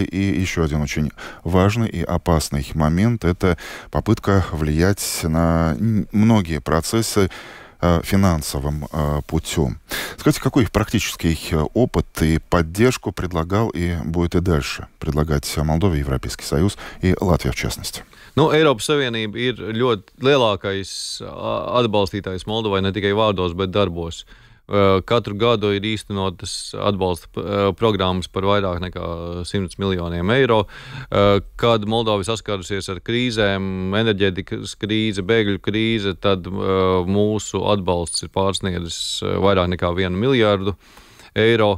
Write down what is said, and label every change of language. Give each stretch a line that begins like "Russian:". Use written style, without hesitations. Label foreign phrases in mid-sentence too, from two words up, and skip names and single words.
Russian: И еще один очень важный и опасный момент — это попытка влиять на многие процессы финансовым путем. Скажите, какой практический опыт и поддержку предлагал и будет и дальше предлагать Молдове, Европейский Союз и Латвия в частности?
Latvian: Eiropas Savienība ir ļoti lielākais atbalstītājs Moldovai ne tikai vārdos, bet darbos. Katru gadu ir īstenotas atbalsta programmas par vairāk nekā 100 miljoniem eiro. Kad Moldova saskarusies ar krīzēm, enerģētikas krīze, bēgļu krīze, tad mūsu atbalsts ir pārsniedzis vairāk nekā 1 miljārdu eiro.